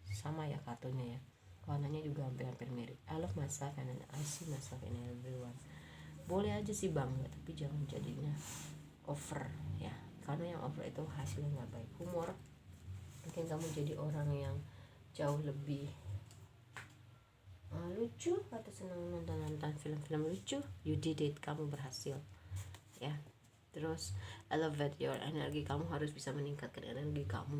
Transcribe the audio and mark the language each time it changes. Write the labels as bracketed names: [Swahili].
[Indonesian] Sama ya kartunya ya, warnanya juga hampir mirip. [English] I love myself and I see myself in everyone. [Indonesian] Boleh aja sih bangga, tapi jangan jadinya over ya, karena yang over itu hasilnya nggak baik. Humor, mungkin kamu jadi orang yang jauh lebih lucu atau senang nonton film-film lucu. [English] You did it, [Indonesian] kamu berhasil ya. Terus [English] I love that your [Indonesian] energi, kamu harus bisa meningkatkan energi kamu.